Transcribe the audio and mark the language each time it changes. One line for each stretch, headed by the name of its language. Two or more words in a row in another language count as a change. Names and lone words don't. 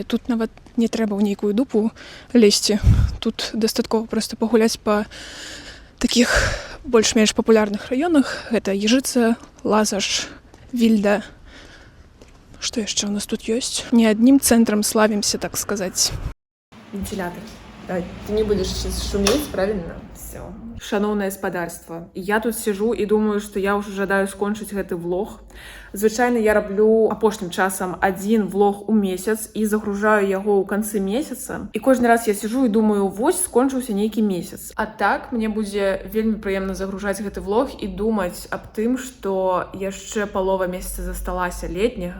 Belarusian: Тут нават не трэба ў нейкую дупу лезці. Тут дастаткова проста пагуляць па такіх больш-менш папулярных раёнах. Гэта Ежыца, Лазаш, Вільда. Што яшчэ ў нас тут ёсць? Не аднім цэнтрам славімся, так сказаць.
Russian: Вентилятор. Да, ты не будешь сейчас шуметь, правильно? Все.
Belarusian: Шановное спадарство, я тут сижу і думаю, што я ўжо жадаю скончыць гэты влог. Звычайна я раблю апошнім часам адзін влог у месяц і загружаю яго ў канцы месяца. І кожны раз я сижу і думаю, вось скончыўся нейкі месяц. А так мне будзе вельмі прыемна загружаць гэты влог і думаць аб тым, што яшчэ палова месяца засталася летняга.